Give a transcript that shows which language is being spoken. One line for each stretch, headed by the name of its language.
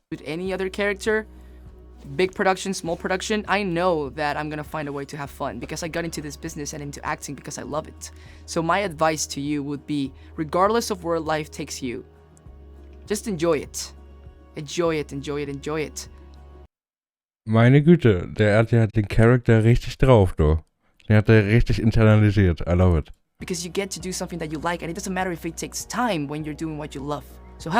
English: With any other character, big production, small production, I know that I'm gonna find a way to have fun because I got into this business and into acting because I love it. So my advice to you would be, regardless of where life takes you, just enjoy it. Enjoy it, enjoy it, enjoy it.
German: Meine Güte, der hat ja den Charakter richtig drauf, du. Den hat er richtig internalisiert.
English: I love it. Because you get to do something that you like, and it doesn't matter if it takes time when you're doing what you love. So have